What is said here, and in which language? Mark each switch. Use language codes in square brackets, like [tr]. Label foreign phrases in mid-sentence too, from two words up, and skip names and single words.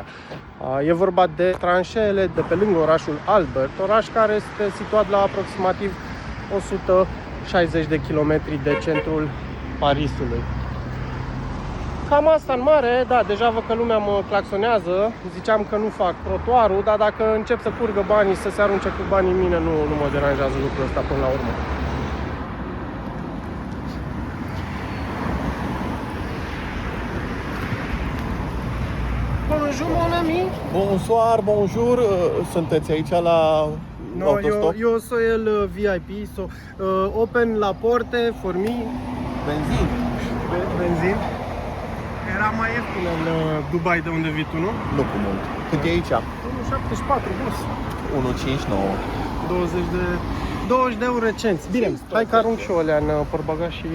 [ro] E vorba de tranșeele de pe lângă orașul Albert, oraș care este situat la aproximativ 160 de kilometri de centrul Parisului. Cam asta în mare, da, deja văd că lumea mă claxonează, ziceam că nu fac trotuarul, dar dacă încep să curgă banii, să se arunce cu banii în mine, nu mă deranjează lucrul ăsta până la urmă. [fr] Bonjour, mon ami! Bonsoir, bonjour, [ro] sunteți aici la autostop? [en] Eu [es] soy el [en] VIP, so open [fr] la porte [en] for me. [ro] Benzin. Benzin. Era mai ieftin în Dubai, de unde vii tu, nu? Nu cu mult. Cât e aici? 1,74, bus. 1,59. 20 de euro cenți. Bine, hai că arunc și o alea în portbagaj și...